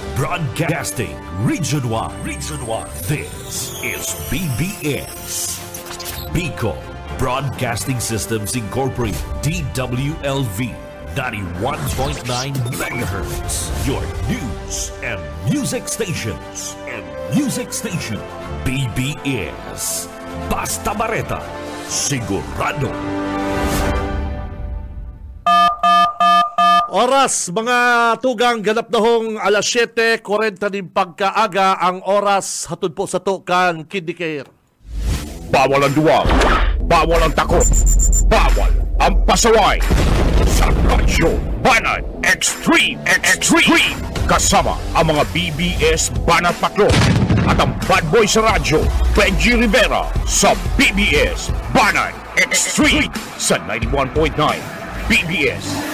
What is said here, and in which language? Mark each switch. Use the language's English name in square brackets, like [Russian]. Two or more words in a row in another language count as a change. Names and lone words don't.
[English] Broadcasting Region 1. This is BBS. Bicol Broadcasting Systems Incorporated. DWLV 91.9 MHz. Your news and music stations. [Bikol] BBS. Basta Bareta. Sigurado. Oras, mga tugang, ganap na hong alas 7:40 din pagkaaga ang oras hatod po sa Tukan Kidney Care. [Filipino] Bawal ang duwag, bawal ang takot, bawal ang pasaway. Sa Radyo Banat Extreme, kasama ang mga BBS Banat Patrol at ang [English] bad boy [Filipino] sa radyo, Benji Rivera sa BBS Banat Extreme sa 91.9 BBS.